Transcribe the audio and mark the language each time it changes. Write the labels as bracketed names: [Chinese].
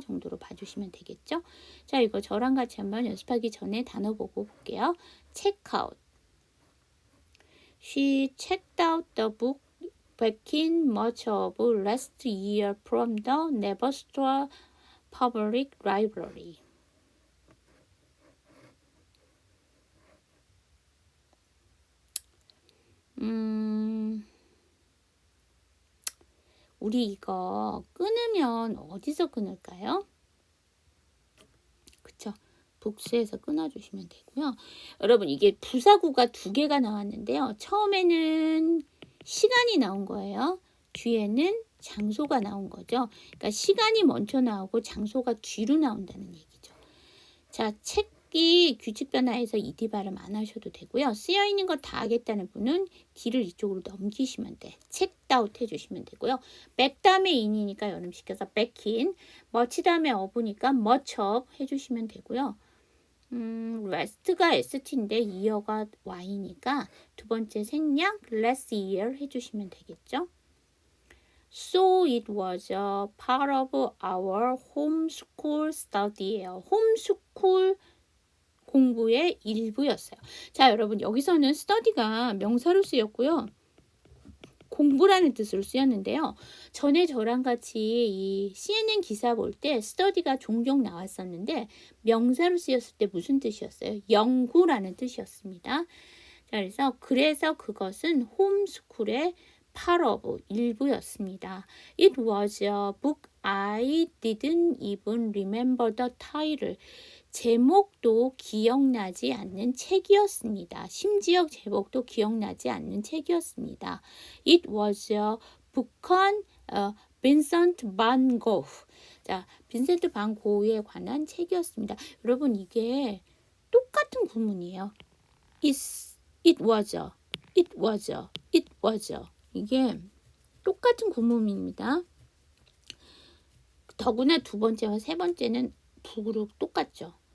[Korean] 정도로 봐주시면 되겠죠? 자, 이거 저랑 같이 한번 연습하기 전에 단어 보고 볼게요. [English] check out. She checked out the book back in March of last year from the Nebraska Public Library. [Korean] 우리 이거 끊으면 어디서 끊을까요? 그쵸? 복수해서 끊어주시면 되고요. 여러분 이게 부사구가 2개가 나왔는데요. 처음에는 시간이 나온 거예요. 뒤에는 장소가 나온 거죠. 그러니까 시간이 먼저 나오고 장소가 뒤로 나온다는 얘기죠. 자, 책이 규칙 변화해서 ED 발음 안 하셔도 되고요. 쓰여있는 거 다 하겠다는 분은 D를 이쪽으로 넘기시면 돼. 책다웃 해주시면 되고요. back 다음에 in이니까 연음시켜서 [English] back in, [Korean] much 다음에 of니까 [English] much of [Korean] 해주시면 되고요. last가 ST인데 year가 Y니까 두 번째 생략 [English] last year [Korean] 해주시면 되겠죠. [English] So it was a part of our homeschool study [Korean] 예요. 홈스쿨 공부의 일부였어요. 자, 여러분 여기서는 study가 명사로 쓰였고요. 공부라는 뜻으로 쓰였는데요. 전에 저랑 같이 이 CNN 기사 볼 때 study가 종종 나왔었는데 명사로 쓰였을 때 무슨 뜻이었어요? 연구라는 뜻이었습니다. 자, 그래서 그것은 홈스쿨의 [English] part of [Korean] 일부였습니다. [English] It was a book I didn't even remember the title. [Korean] 제목도 기억나지 않는 책이었습니다. 심지어 제목도 기억나지 않는 책이었습니다. [English] It was a book on 빈센트 반 고흐. [Korean] 자, 빈센트 반 고흐에 관한 책이었습니다. 여러분 이게 똑같은 구문이에요. [English] It was a, it was a, it was a. [Korean] 이게 똑같은 구문입니다. 더구나 두 번째와 세 번째는 북으로 똑같죠.